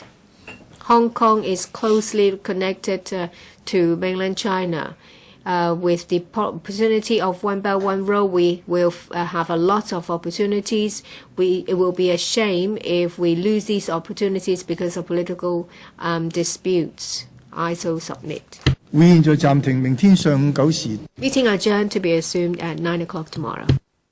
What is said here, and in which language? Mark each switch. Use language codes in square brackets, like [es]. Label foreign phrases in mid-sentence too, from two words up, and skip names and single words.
[en] Hong Kong is closely connected to mainland China. With the opportunity of One Belt, One Road, we will have a lot of opportunities. It will be a shame if we lose these opportunities because of political disputes. I so submit. [yue] 會現在暫停，明天上午9時。 [en] Meeting adjourned to be assumed at 9 o'clock tomorrow.